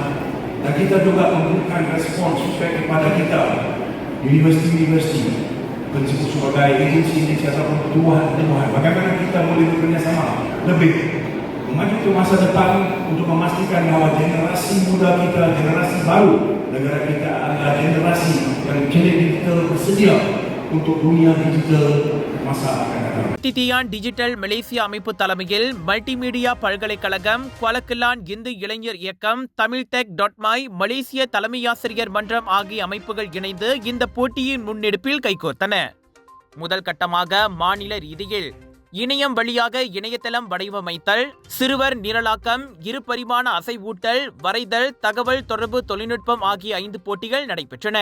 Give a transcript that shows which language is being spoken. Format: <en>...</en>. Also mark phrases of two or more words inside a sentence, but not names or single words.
<ms>dan kita juga memberikan respons sesuai kepada kita, universiti-universiti, sebagai agensi ataupun tuan-tuan, bagaimana kita boleh bekerjasama lebih maju ke masa depan untuk memastikan bahawa generasi muda kita, generasi baru negara kita adalah generasi yang kini digital bersedia untuk dunia digital masa akan datang.</ms> <ta>தித்தியான் டிஜிட்டல் மலேசியா அமைப்பு தலைமையில் மல்டிமீடியா பல்கலைக்கழகம், குவலக்கில்லான் இந்து இளைஞர் இயக்கம், தமிழ்டெக்.மை, மலேசிய தலைமையாசிரியர் மன்றம் ஆகிய அமைப்புகள் இணைந்து இந்த போட்டியின் முன்னெடுப்பில் கைகோர்த்தன. முதல் கட்டமாக மாநில ரீதியில் இணையம் வழியாக இணையதளம் வடிவமைத்தல், சிறுவர் நிரலாக்கம், இருபரிமாண அசைவூட்டல், வரைதல், தகவல் தொடர்பு தொழில்நுட்பம் ஆகிய 5 போட்டிகள் நடைபெற்றன.</ta>